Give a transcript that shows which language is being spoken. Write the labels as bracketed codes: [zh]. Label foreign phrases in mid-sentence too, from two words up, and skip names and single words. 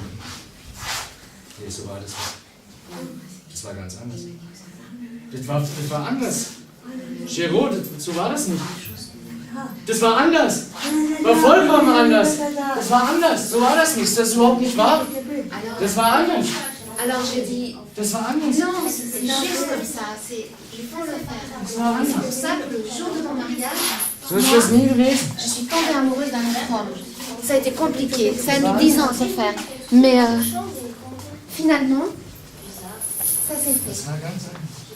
[de] Nee, so war das nicht. Das war ganz anders. Das war anders. Gero, so war das nicht. Das war anders. War vollkommen anders. Das war anders. So war das nicht. Das ist überhaupt nicht wahr. Das war anders. [fr] Alors je dis, [de] Das war anders. [fr] non, c'est juste comme ça, il faut le faire. [de] Das war [fr] C'est pour [de] anders. [fr] ça que le jour de mon mariage, [de] So ist das nie gewesen. [fr] je suis tombée amoureuse d'un autre homme. Ça a été compliqué, ça a mis 10 ans à se faire. Mais finalement, ça s'est fait. [de] Das war ganz anders.